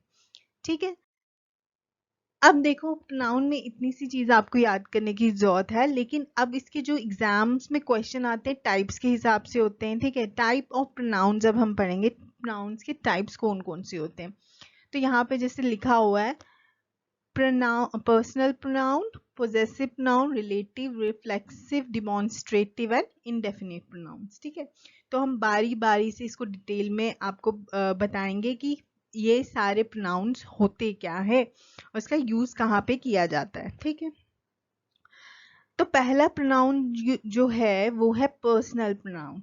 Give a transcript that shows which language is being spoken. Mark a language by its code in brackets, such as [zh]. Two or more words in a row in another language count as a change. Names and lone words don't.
[hi] ठीक है, अब देखो प्रोनाउन में इतनी सी चीज आपको याद करने की जरूरत है, लेकिन अब इसके जो एग्जाम्स में क्वेश्चन आते हैं टाइप्स के हिसाब से होते हैं। ठीक है, [en] type of pronoun [hi] जब हम पढ़ेंगे प्रोनाउंस के टाइप्स कौन कौन से होते हैं, तो यहाँ पे जैसे लिखा हुआ है [en] pronoun, personal pronoun, possessive pronoun, relative, reflexive, demonstrative and indefinite pronouns। [hi] ठीक है, तो हम बारी बारी से इसको डिटेल में आपको बताएंगे कि ये सारे प्रोनाउंस होते क्या है और इसका यूज कहाँ पे किया जाता है। ठीक है, तो पहला प्रोनाउन जो है वो है [en] personal pronoun.